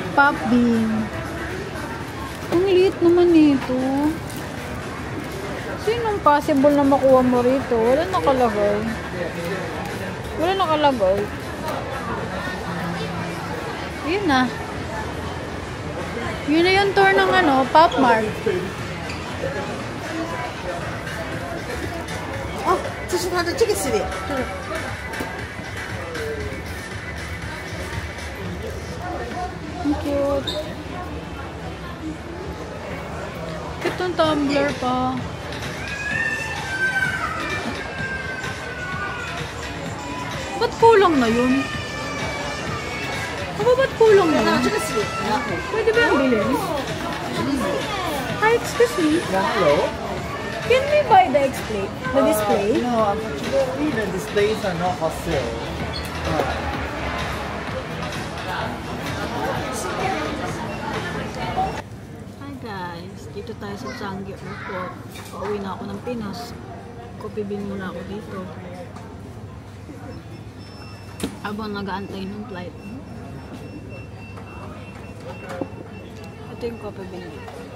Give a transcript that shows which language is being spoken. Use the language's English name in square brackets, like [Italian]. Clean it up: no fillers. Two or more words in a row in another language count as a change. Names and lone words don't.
[Filipino] Pop Bean. Ang liit naman nito. Sinong possible na makuha mo rito? Wala nakalagay. Wala nakalagay. Yun na. Yun na yung tour ng ano, Pop Mart. [Chinese] 哦，这是它的这个系列。 [Filipino] Ang cute. Cute ang tumbler pa. Ba't kulang na yun? Aba, ba't kulang na yun? Pwede ba yung bilhin? [English] Hi, excuse me. Hello? Can we buy the display? The display? No, unfortunately, the displays are not for sale. Hi guys, [Filipino] dito tayo sa Changi Airport. Pauwi na ako ng Pinas. Coffee bean muna ako dito. Habang nag-aantay ng flight. Ito yung coffee bean dito.